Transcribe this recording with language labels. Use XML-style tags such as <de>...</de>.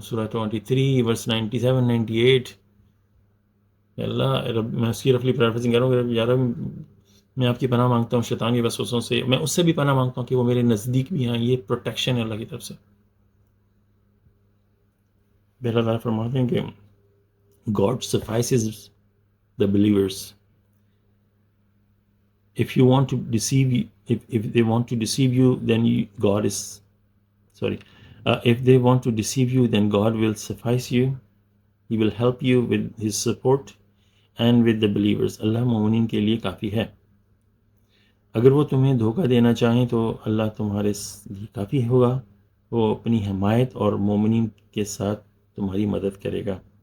<ur>سورہ 23 ورس 97 98. اللہ رب، میں اس کی رفلی پریفریزنگ کر رہا ہوں کہ یار میں آپ کی پناہ مانگتا ہوں شیطان کی وسوسوں سے. میں اس سے بھی پناہ مانگتا ہوں کہ وہ میرے نزدیک بھی ہیں. یہ پروٹیکشن ہے اللہ کی طرف سے. اللہ تعالیٰ فرماتے ہیں کہ</ur> <en>God suffices the believers. If you want to deceive you, if they want to deceive you, then God is sorry. If they want to deceive you, then God will suffice you. He will help you with His support, and with the believers.</en> <ur>اللہ مومنین کے لیے کافی ہے. اگر وہ تمہیں دھوکہ دینا چاہیں تو اللہ تمہارے لیے کافی ہوگا. وہ اپنی حمایت اور مومنین کے ساتھ تمہاری مدد کرے گا.</ur>